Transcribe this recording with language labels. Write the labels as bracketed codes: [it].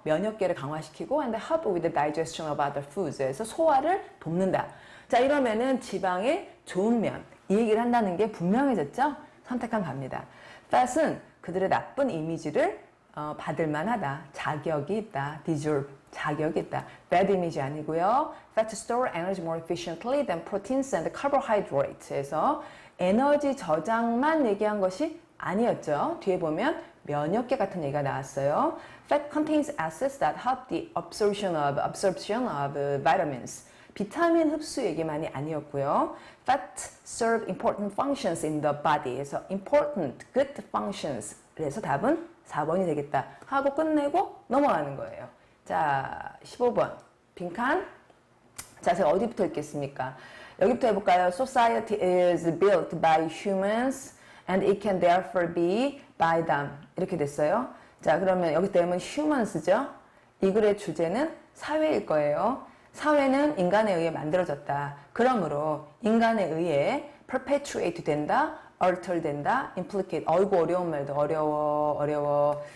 [ko] 면역계를 강화시키고 [en] and help with the digestion of other foods. [ko] 그래서 소화를 돕는다. 자, 이러면은 지방의 좋은 면. 이 얘기를 한다는 게 분명해졌죠? 선택한 갑니다. fat은 그들의 나쁜 이미지를 받을 만하다. 자격이 있다. deserve. 자격이 있다. bad 이미지 아니고요. [en] fat store energy more efficiently than proteins and carbohydrates. [ko] 에서 에너지 저장만 얘기한 것이 아니었죠. 뒤에 보면 면역계 같은 얘기가 나왔어요. [en] Fat contains acids that help the absorption of vitamins. [ko] 비타민 흡수 얘기만이 아니었고요. [en] Fat serve important functions in the body. [ko] 그래서 [en] important, good functions. [ko] 그래서 답은 4번이 되겠다 하고 끝내고 넘어가는 거예요. 자, 15번 빈칸. 자, 제가 어디부터 읽겠습니까? 여기부터 해볼까요? [en] Society is built by humans and it can therefore be by them. [ko] 이렇게 됐어요. 자, 그러면 여기 때문에 humans죠. 이 글의 주제는 사회일 거예요. 사회는 인간에 의해 만들어졌다. 그러므로 인간에 의해 perpetuate 된다, alter 된다, implicate. 어이구 어려운 말도 어려워.